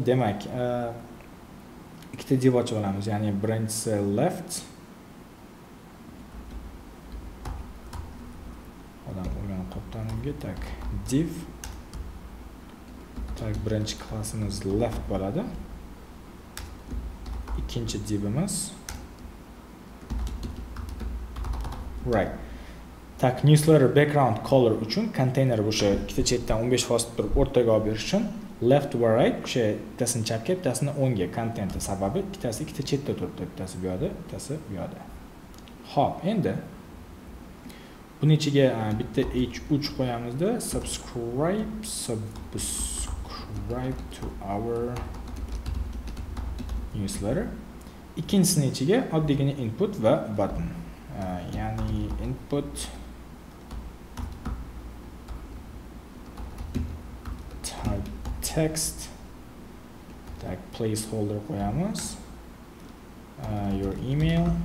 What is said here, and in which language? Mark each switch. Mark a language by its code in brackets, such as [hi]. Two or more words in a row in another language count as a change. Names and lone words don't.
[uz] Demak, ikkita div ochib olamiz, ya'ni birinchisi left qoptanimga tak div tak birinchi klassimiz left bo'ladi. Ikkinchi divimiz right. Tak, [en] newsletter background color [uz] uchun konteyner o'sha ikkita chetdan 15% turib o'rtaga olib berish uchun left va right o'sha bittasini chapga, bittasini o'ngga kontentni sababi ikkitasi ikkita chetda turibdi, bittasi bu yoqda, bittasi bu yoqda. Xo'p, endi buni ichiga bitta h3 qo'yamizda, [en] subscribe to our newsletter. [uz] Ikkinchisini ichiga oddiygina input va button. Ya'ni [en] input type text tag placeholder [uz] qo'yamiz. [en] Your email.